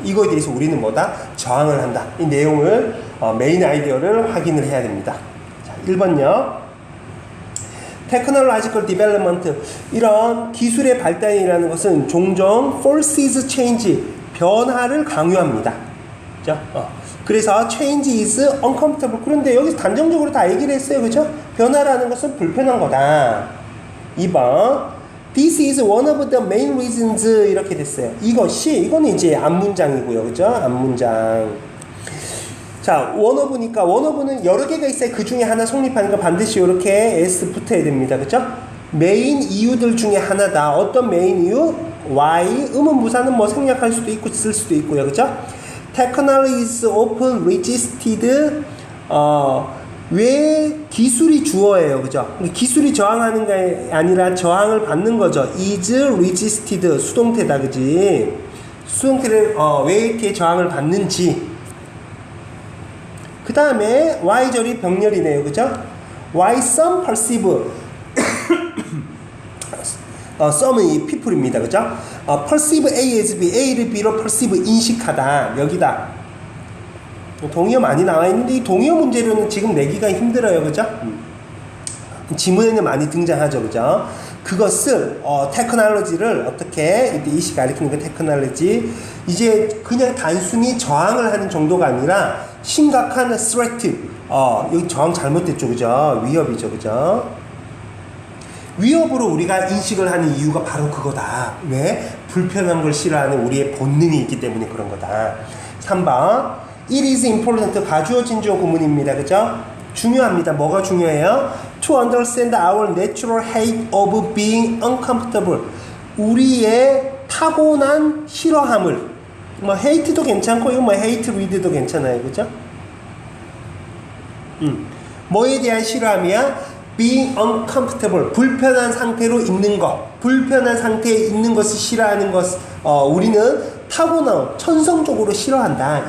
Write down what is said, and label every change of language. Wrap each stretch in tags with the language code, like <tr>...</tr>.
<ko>이거에 대해서 우리는 뭐다? 저항을 한다. 이 내용을 메인 아이디어를 확인을 해야 됩니다. 자, 1번요.</ko> <en>Technological development,</en> <ko>이런 기술의 발달이라는 것은 종종</ko> <en>forces change,</en> <ko>변화를 강요합니다. 그죠? 그래서</ko> <en>change is uncomfortable.</en> <ko>그런데 여기서 단정적으로 다 얘기를 했어요. 그죠? 변화라는 것은 불편한 거다. 2번.</ko> <en>This is one of the main reasons.</en> <ko>이렇게 됐어요. 이거는 이제 앞문장이고요. 그죠? 앞문장. 자,</ko> <en>one of</en> <ko>니까 one of는 여러 개가 있어요. 그 중에 하나 성립하는 거 반드시 이렇게 S 붙어야 됩니다. 그죠? 메인 이유들 중에 하나다. 어떤 메인 이유?</ko> <en>Why?</en> <ko>의문부사는 뭐 생략할 수도 있고 쓸 수도 있고요. 그죠?</ko> <en>Technology is often resisted.</en> <ko>왜 기술이 주어예요. 그죠? 기술이 저항하는 게 아니라 저항을 받는 거죠.</ko> <en>is resisted.</en> <ko>수동태다. 그지? 수동태를 왜 이렇게 저항을 받는지. 그 다음에 Y절이 병렬이네요. 그죠?</ko> <en>Why some perceive.</en> <ko>some은 이 people입니다. 그죠?</ko> <en>perceive A as B,</en> <ko>A를 B로 perceive 인식하다. 여기다. 동의어 많이 나와 있는데 이 동의어 문제로는 지금 내기가 힘들어요. 그죠? 지문에는 많이 등장하죠. 그죠? 그것을 테크놀로지를 어떻게, 이때 이시 가리키는 그 테크놀로지, 이제 그냥 단순히 저항을 하는 정도가 아니라 심각한 threat, 여기 저항 잘못됐죠. 그죠? 위협이죠. 그죠? 위협으로 우리가 인식을 하는 이유가 바로 그거다. 왜? 불편한 걸 싫어하는 우리의 본능이 있기 때문에 그런 거다. 3번.</ko> <en>It is important.</en> <ko>가주어 진주어 구문입니다. 그죠? 중요합니다. 뭐가 중요해요?</ko> <en>To understand our natural hate of being uncomfortable.</en> <ko>우리의 타고난 싫어함을, 뭐 hate도 괜찮고 이거 뭐 hate read도 괜찮아요. 그죠? 뭐에 대한 싫어함이야?</ko> <en>being uncomfortable.</en> <ko>불편한 상태로 있는 것. 불편한 상태에 있는 것을 싫어하는 것. 우리는 타고난 천성적으로 싫어한다.</ko>